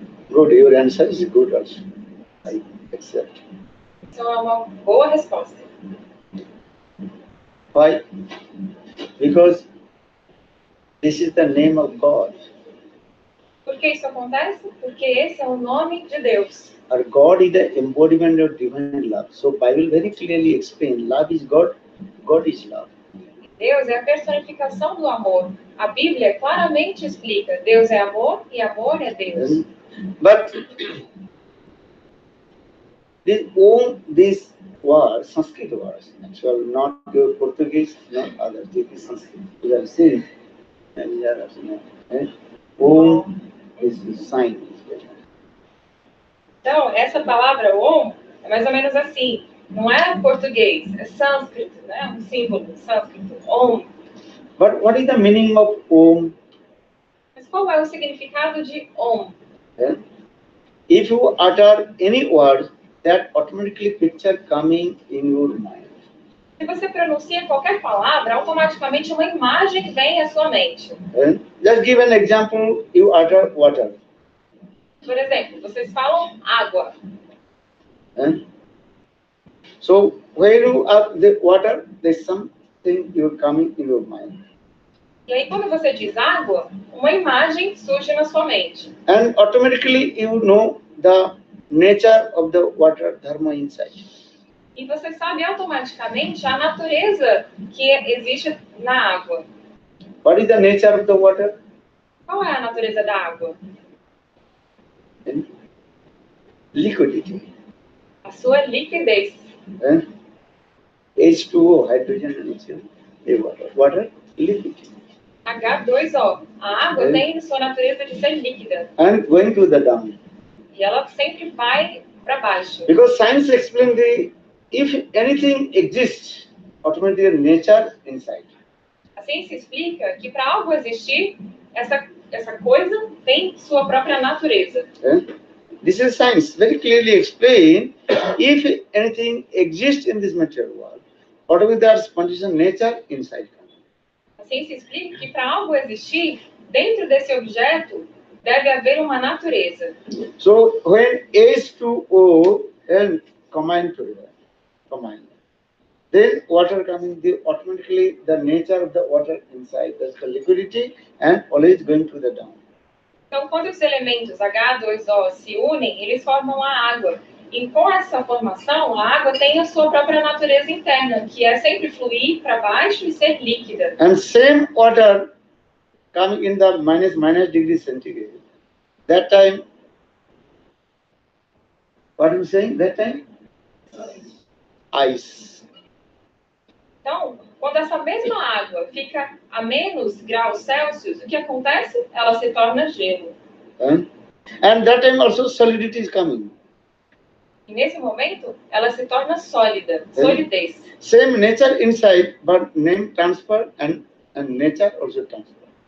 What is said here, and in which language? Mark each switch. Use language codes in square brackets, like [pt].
[en] Good, your answer is good also. I accept. [pt] Então é uma boa resposta. [en] Why? Because this is the name of God. [pt] Por que isso acontece? Porque esse é o nome de Deus. [en] Our God is the embodiment of divine love. So Bible very clearly explains, love is God, God is love. [pt] Deus é a personificação do amor. A Bíblia claramente explica, Deus é amor e amor é Deus. [en] But These words, Sanskrit words, actually not your Portuguese, not others. This is Sanskrit. You have seen, and you have seen. Om is the sign. [pt] Então, essa palavra Om é mais ou menos assim. Não é português, é sânscrito, né? Um símbolo sânscrito, Om. [en] But what is the meaning of Om? [pt] Mas qual é o significado de Om? [en] Eh? If you utter any word, that automatically picture coming in your mind. [pt] Se você pronuncia qualquer palavra, automaticamente uma imagem vem à sua mente. [en] Just give an example. You utter water. [pt] Por exemplo, vocês falam água. [en] So when you utter the water, there's something you're coming in your mind. [pt] E aí, quando você diz água, uma imagem surge na sua mente. [en] And automatically you know the nature of the water dharma inside. [pt] E você sabe automaticamente a natureza que existe na água. [en] What is the nature of the water? [pt] Qual é a natureza da água? [en] Liquidity. [pt] A sua liquidez. [en] H2O, hydrogen and oxygen. Water, liquid. H2O. [pt] A água tem sua natureza de ser líquida. [en] And going to the down. [pt] E ela sempre vai para baixo. [en] Because science explains if anything exists, automatically nature inside. [pt] A ciência explica que para algo existir, essa coisa tem sua própria natureza. [en] This is science very clearly explain. If anything exists in this material world, automatically there's condition nature inside. [pt] A ciência explica que para algo existir, dentro desse objeto, deve haver uma natureza. [en] So when H2O and combine together, then water coming, automatically the nature of the water inside, that's the liquidity and always going to the down. [pt] Então, quando os elementos H2O se unem, eles formam a água. E com essa formação, a água tem a sua própria natureza interna, que é sempre fluir para baixo e ser líquida. [en] And same water coming in the minus degree centigrade. That time, what are you saying? That time? Ice. [pt] Então, quando essa mesma água fica a menos graus Celsius, o que acontece? Ela se torna gelo. [en] And that time also solidity is coming. [pt] E nesse momento, ela se torna sólida, solidez. [en] Same nature inside, but name transfer and nature also transfer.